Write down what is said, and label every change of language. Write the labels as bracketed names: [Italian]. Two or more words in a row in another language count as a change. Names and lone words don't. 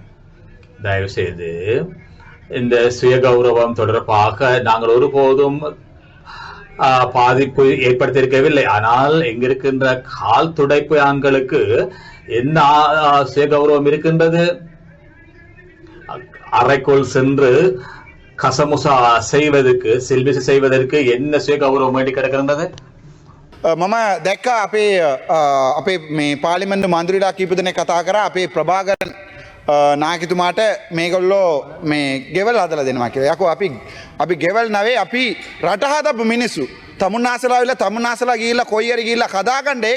[Tamil] தயவு செய்து இந்த சுய கௌரவம் தொடர்பாக நாங்கள் ஒருபோதும் பாதிப்பு ஏற்படுத்தியிருக்கவில்லை. ஆனால் இங்கிருக்கின்ற கால் துடைப்பு ஆண்களுக்கு என்ன சுயகௌரவம் இருக்கின்றது? அறைக்குள் சென்று கசமுசா செய்வதற்கு செல்பிசி செய்வதற்கு என்ன சுயகௌரவம் வேண்டி கிடக்கின்றது? [Sinhala] මම දැක්ක අපේ මේ පාර්ලිමේන්තු මන්ත්‍රීලා කීප දෙනෙක් කතා කරා අපේ ප්‍රභාකරන් නායකතුමාට මේගොල්ලෝ මේ ගෙවල් හදලා දෙනවා කියලා. යකෝ අපි ගෙවල් නවේ අපි රට හදපු මිනිස්සු. තමුන්නාසලා විලා තමුන්නාසලා ගිහිල්ලා කොයි හරි ගිහිල්ලා කදාගන්න ඒක.